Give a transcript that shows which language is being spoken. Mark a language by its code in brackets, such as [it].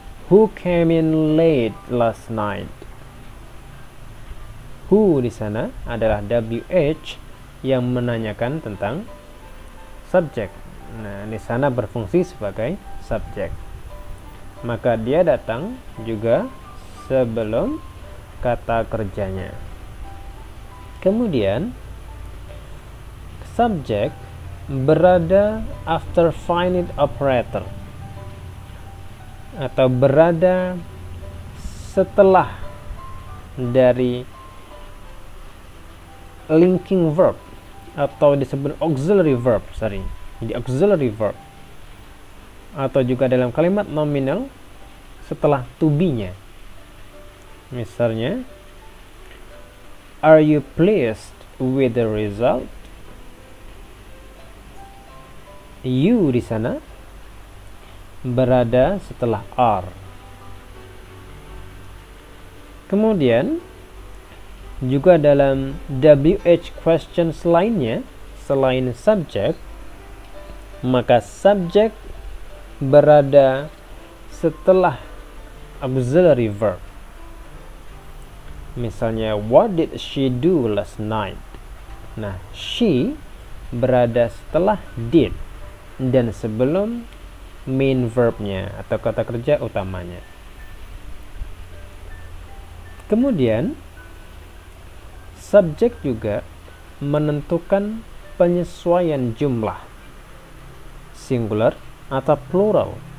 [en] Who came in late last night? [id] Who di sana adalah WH yang menanyakan tentang subjek. Nah, di sana berfungsi sebagai subjek. Maka dia datang juga sebelum kata kerjanya. Kemudian subjek berada [en] after finite operator [id] atau berada setelah dari linking verb atau disebut auxiliary verb, Jadi auxiliary verb atau juga dalam kalimat nominal setelah to be-nya. Misalnya, [en] are you pleased with the result? [id] You di sana berada setelah are. Kemudian juga dalam WH questions lainnya selain subjek, maka subjek berada setelah auxiliary verb. Misalnya, [en] what did she do last night? [id] Nah, she berada setelah did dan sebelum main verbnya atau kata kerja utamanya. Kemudian subjek juga menentukan penyesuaian jumlah singular atau plural.